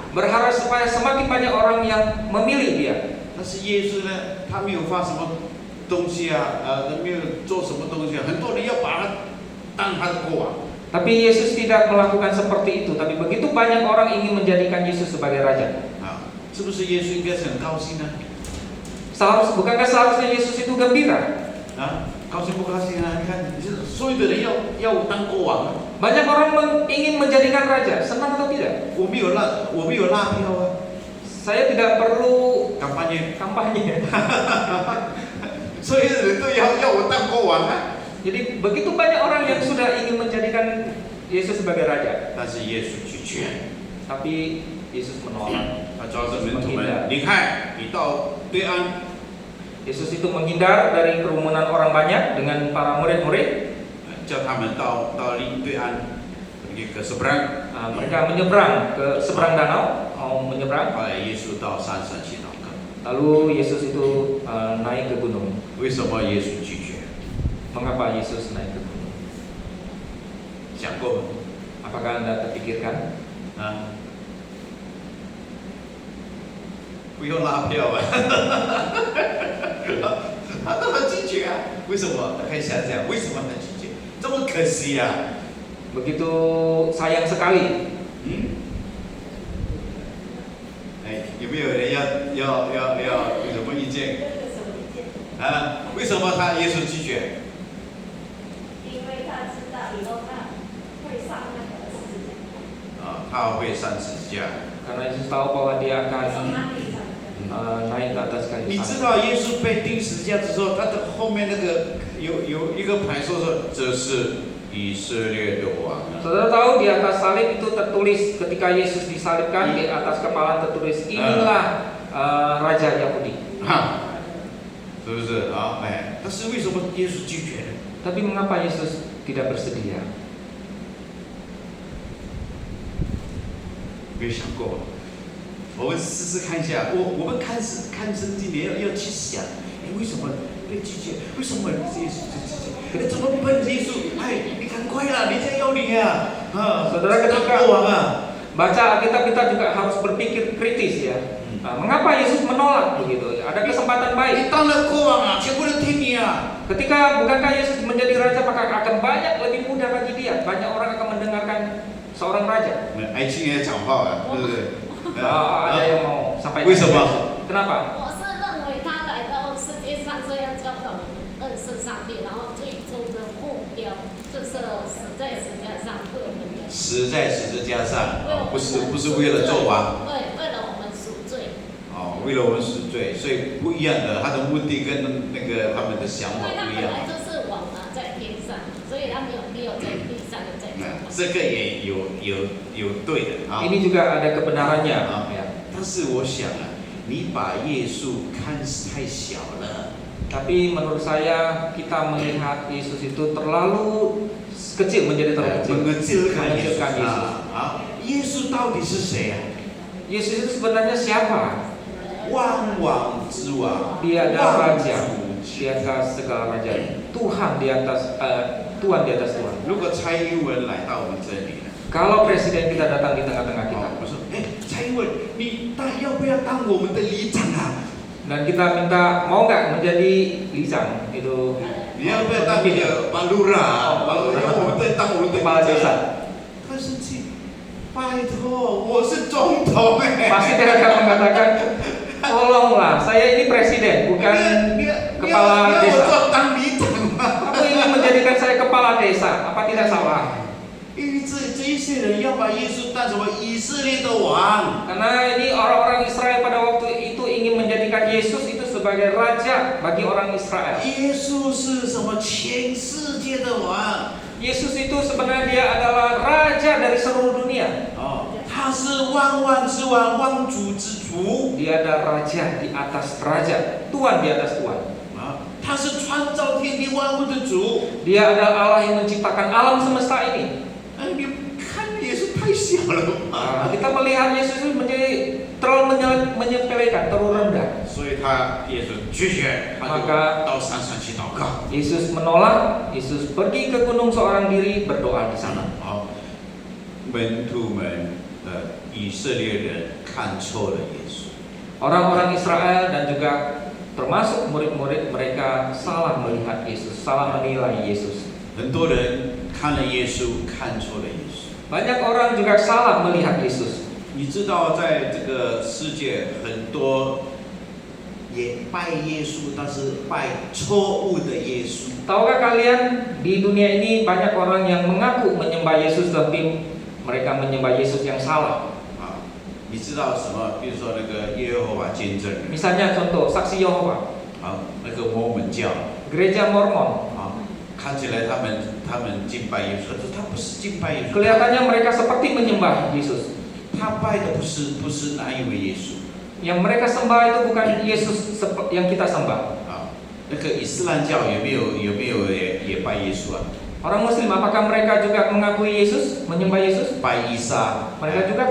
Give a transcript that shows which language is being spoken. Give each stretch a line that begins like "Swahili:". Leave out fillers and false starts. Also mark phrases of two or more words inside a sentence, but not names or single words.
Indonesian: berharap supaya semakin banyak orang yang memilih dia.
Chinese: 但是耶稣呢，他没有发什么东西啊，没有做什么东西啊，很多人要把他当他的国王。
Indonesian: Tapi Yesus tidak melakukan seperti itu. Tapi begitu banyak orang ingin menjadikan Yesus sebagai raja.
Chinese: 是不是耶稣应该是很高兴呢？
Indonesian: Bukankah seharusnya Yesus itu gembira?
Chinese: 高兴不高兴啊？你看，所有的人要我当国王啊！
Indonesian: Banyak orang ingin menjadikan raja, senang atau tidak?
Chinese: 我没有拉票啊！
Indonesian: Saya tidak perlu kampanye，
Chinese: 所有的人都要我当国王啊！
Indonesian: Jadi begitu banyak orang yang sudah ingin menjadikan Yesus sebagai raja.
Chinese: 但是耶稣拒绝，
Indonesian: Tapi Yesus menolak.
Chinese: 他抓着门徒们，你看，你到对岸，
Indonesian: Yesus itu menghindar dari kerumunan orang banyak dengan para murid-murid.
Chinese: 叫他们到另对岸，
Indonesian: pergi ke seberang。 Mereka menyeberang ke seberang danau, mau menyeberang.
Chinese: 后来耶稣到山上去祷告。
Indonesian: Lalu Yesus itu naik ke gunung.
Chinese: 为什么耶稣拒绝？
Indonesian: Mengapa Yesus naik ke gunung?
Chinese: 想过吗？
Indonesian: Apakah Anda terpikirkan?
Chinese: 不用拉票啊！他都很拒绝啊！为什么？可以想想，为什么他拒绝？这么可惜啊！
Indonesian: Begitu sayang sekali.
Chinese: 有没有人要有什么意见？为什么耶稣拒绝？因为他知道以后他会上那个十字架。他会上十字架。
Indonesian: Karena Yesus tahu bahwa dia akan naik ke atas kayu
Chinese: 你
Indonesian: salib.
Chinese: 知道耶稣被钉十字架之后，他的后面那个有一个牌说这是以色列的王。
Indonesian: Saudara tahu di atas salib itu tertulis ketika Yesus disalibkan, di atas kepala tertulis inilah Raja Yahudi.
Chinese: 是不是啊？但是为什么耶稣拒绝呢？
Indonesian: Tapi mengapa Yesus tidak bersedia?
Chinese: 没有想过。我们试试看一下，我们看圣经里要去想，为什么被拒绝？为什么耶稣拒绝？怎么办？耶稣，你赶快啦，人家要你啊！
Indonesian: Saudara ketika
Chinese: 国王啊！
Indonesian: baca Alkitab kita juga harus berpikir kritis ya. Mengapa Yesus menolak begitu? Ada kesempatan baik.
Chinese: 你当了国王啊，全部人听你啊！
Indonesian: Ketika bukankah Yesus menjadi raja, maka akan banyak lebih mudah bagi dia. Banyak orang akan mendengarkan seorang raja.
Chinese: 爱情也讲话啊，对不对？
Indonesian: Ada yang mau sampaikan.
Chinese: 为什么？
Indonesian: Kenapa?
Chinese: 我是认为他来到世界上是要教导我们认识上帝，然后最终的目标就是死在十字架上为我们的。死在十字架上，不是为了做王。对，为了我们赎罪。为了我们赎罪，所以不一样的，他的目的跟那个他们的想法因为他不一样。本来就是王嘛，在天上，所以他没有在地上在做。这个也有对的啊。
Indonesian: Ini juga ada kebenarannya. Ya.
Chinese: 但是我想啊，你把耶稣看太小了。
Indonesian: Tapi menurut saya kita melihat Yesus itu terlalu kecil, menjadi terlalu kecil. mengecilkan Mengecilkan Yesus.
Chinese: 耶稣到底是谁啊？
Indonesian: Yesus itu sebenarnya siapa?
Chinese: 万王之王，
Indonesian: Dia adalah
Chinese: 万
Indonesian: raja
Chinese: 主
Indonesian: di atas segala raja. Tuhan di atas Tuhan di atas Tuhan.
Chinese: 如果蔡英文来到我们这里呢？
Indonesian: Kalau presiden kita datang di tengah-tengah kita
Chinese: 我说，蔡英文，你要不要当我们的里长啊？
Indonesian: dan kita minta mau nggak menjadi lisan itu
Chinese: 你要不要当那个巴鲁拉？我们在当我们的
Indonesian: kepala
Chinese: 里长。
Indonesian: desa.
Chinese: 他生气，拜托，我是总统
Indonesian: Pasti dia akan mengatakan saya ini presiden, bukan
Chinese: 你
Indonesian: kepala
Chinese: 要我
Indonesian: desa.
Chinese: 做当里长吗？
Indonesian: Kamu ingin menjadikan saya kepala desa, apa tidak salah?
Chinese: 因为这一些人要把耶稣当成为以色列的王。
Indonesian: Karena ini orang-orang Israel pada waktu itu ingin menjadikan Yesus itu sebagai raja bagi orang Israel.
Chinese: 耶稣是什么？全世界的王。
Indonesian: Yesus itu sebenarnya dia adalah raja dari seluruh dunia.
Chinese: 哦，他是万万之王，万主之主。
Indonesian: Dia ada raja di atas raja, Tuhan di atas Tuhan.
Chinese: 啊，他是创造天地万物的主。
Indonesian: Dia adalah Allah yang menciptakan alam semesta ini.
Chinese: 哎，你看耶稣太小了吧？
Indonesian: Kita melihat Yesus itu menjadi terlalu menyepelekan, terlalu rendah.
Chinese: 所以耶稣拒绝，他就
Indonesian: Maka
Chinese: 到山上去祷告。
Indonesian: Yesus menolak, Yesus pergi ke gunung seorang diri berdoa di sana.
Chinese: 好，门徒们以色列人看错了耶稣。
Indonesian: Orang-orang Israel dan juga termasuk murid-murid mereka salah melihat Yesus, salah menilai Yesus.
Chinese: 很多人看了耶稣，看错了耶稣。
Indonesian: Banyak orang juga salah melihat Yesus.
Chinese: 你知道，在这个世界，很多也拜耶稣，但是拜错误的耶稣。
Indonesian: Tahukah kalian di dunia ini banyak orang yang mengaku menyembah Yesus tapi mereka menyembah Yesus yang salah.
Chinese: 啊，你知道什么？比如说那个耶和华见证人，
Indonesian: Misalnya contoh saksi Yehova,
Chinese: 啊，那个摩门教，
Indonesian: gereja Mormon.
Chinese: 啊，看起来他们敬拜耶稣，可是他不是敬拜耶稣，
Indonesian: Kelihatannya mereka seperti menyembah Yesus.
Chinese: 他拜的不是那一位耶稣。
Indonesian: Yang mereka sembah itu bukan Yesus yang kita sembah.
Chinese: 啊，那个伊斯兰教有没有也拜耶稣啊？
Indonesian: Orang Muslim apakah mereka juga mengakui Yesus, menyembah Yesus?
Chinese: 拜伊莎，
Indonesian: Mereka juga